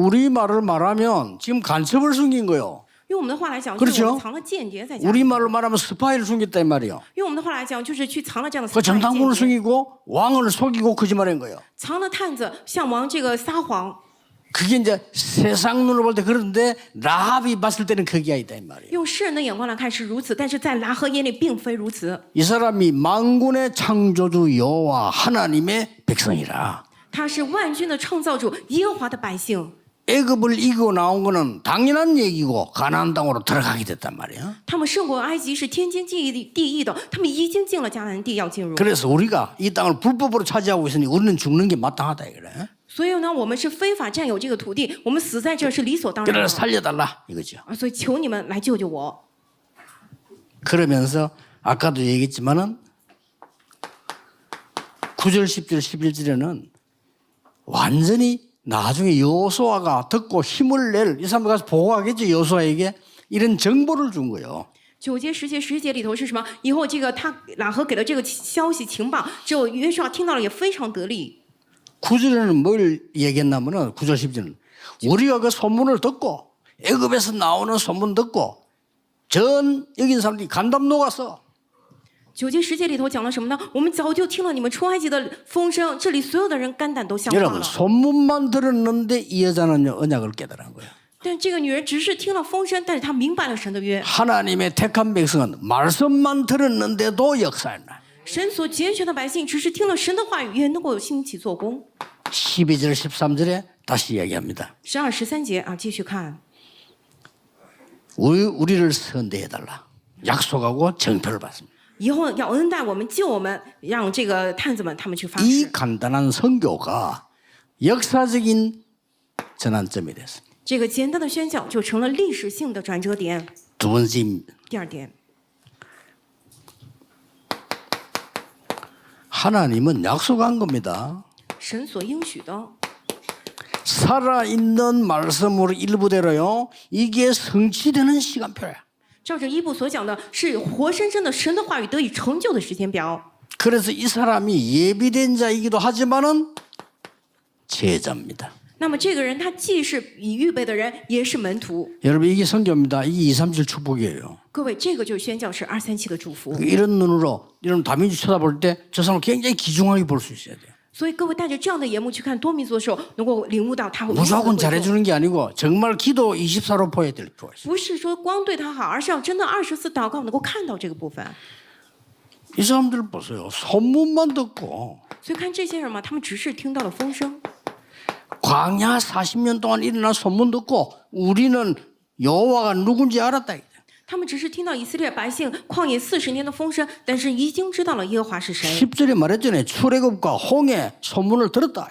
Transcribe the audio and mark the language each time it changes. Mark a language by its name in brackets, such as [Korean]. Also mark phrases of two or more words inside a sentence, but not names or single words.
[Korean] 우리 말을 말하면 지금 간첩을 숨긴 거요. [Chinese] 用我们的话来讲， [Korean] 그렇죠 [Chinese] 就是我们藏了间谍在家里。 [Korean] 우리 말로 말하면 스파이를 숨겼다 이 말이요. [Chinese] 用我们的话来讲，就是去藏了这样的 [Korean] 그 [Chinese] 间 [Korean] 정탐꾼을 [Chinese] 谍， [Korean] 숨기고 왕을 속이고 거짓말한 거예요. [Chinese] 藏了探子，向王这个撒谎。 [Korean] 그게 이제 세상 눈으로 볼 때 그런데 라합이 봤을 때는 그게 아니다 이 말이에요. [Chinese] 用世人的眼光来看是如此，但是在拉合眼里并非如此。 [Korean] 이 사람이 만군의 창조주 여호와 하나님의 백성이라. [Chinese] 他是万军的创造主，耶和华的百姓。 [Korean] 애굽을 이기고 나온 거는 당연한 얘기고 가나안 땅으로 들어가게 됐단 말이야. [Chinese] 他们胜过埃及是天经地义的，他们已经进了迦南地，要进入。 [Korean] 그래서 우리가 이 땅을 불법으로 차지하고 있으니 우리는 죽는 게 마땅하다 이거래. [Chinese] 所以呢，我们是非法占有这个土地，我们死在这是理所当然 [Korean] 그래서 [Chinese] 的。 [Korean] 살려달라 이거죠. [Chinese] 所以求你们来救救我。 [Korean] 그러면서 아까도 얘기했지만은 9절, 10절, 11절에는 완전히 나중에 여호수아가 듣고 힘을 낼 이 사람 가서 보고하겠죠 여호수아에게 이런 정보를 준 거예요. [Chinese] 9 节、10节、11节里头是什么？以后这个他拉合给了这个消息情报之后，约书亚听到了也非常得力。 [Korean] 9절에는 뭘 얘기했냐면은 9절 10절은 우리가 그 소문을 듣고 애굽에서 나오는 소문 듣고 전 여긴 사람들이 간담 녹았어. [Chinese] 9 节、10节里头讲了什么呢？我们早就听了你们出埃及的风声，这里所有的人肝胆都消化 [Korean] 여러분 [Chinese] 了。 [Korean] 소문만 들었는데 이 여자는 언약을 깨달은 거예요. [Chinese] 但这个女人只是听了风声，但是她明白了神的约。 [Korean] 하나님의 택한 백성은 말씀만 들었는데도 역사했나. [Chinese] 神所拣选的百姓，只是听了神的话语，也能够兴起做工。 [Korean] 12절 13절에 다시 이야기합니다. [Chinese] 12、13 节啊，继续看。 [Korean] 우리를 선대해달라. 약속하고 정표를 받습니다. [Chinese] 以后要恩待我们，救我们，让这个探子们他们去发 [Korean] 이 [Chinese] 誓。 [Korean] 간단한 선교가 역사적인 전환점이 됐습니다. [Chinese] 这个简单的宣教就成了历史性的转折点。 [Korean] 두 번째 [Chinese] 第二点， [Korean] 하나님은 약속한 겁니다. [Chinese] 神所应许的， [Korean] 살아있는 말씀으로 일부대로요. 이게 성취되는 시간표야. [Chinese] 照着一部所讲的，是活生生的神的话语得以成就的时间表。 [Korean] 그래서 이 사람이 예비된 자이기도 하지만은 제자입니다. [Chinese] 那么这个人他既是已预备的人，也是门徒。 [Korean] 여러분 이게 성교입니다. 이게 2, 3질 축복이에요. [Chinese] 各位，这个就是宣教是2、3、7的祝福。 [Korean] 이런 눈으로 이런 다민주 쳐다볼 때 저 사람을 굉장히 귀중하게 볼 수 있어야 돼요. [Chinese] 所以各位带着这样的眼目去看多民族的时候，能够领悟到他会如此的 [Korean] 무조건 [Chinese] 贵重 [Korean] 잘해주는 게 아니고 정말 기도 24로 보여야 될 필요가 있어요. [Chinese] 不是说光对他好，而是要真的24祷告能够看到这个部分。 [Korean] 이 사람들 보세요. 소문만 듣고 [Chinese] 所以看这些人嘛，他们只是听到了风声。 [Korean] 광야 40년 동안 일어난 소문 듣고 우리는 여호와가 누군지 알았다. [Chinese] 他们只是听到以色列百姓旷野40年的风声，但是已经知道了耶和华是谁。 [Korean] 10절에 말했잖아요. 출애굽과 홍해 소문을 들었다.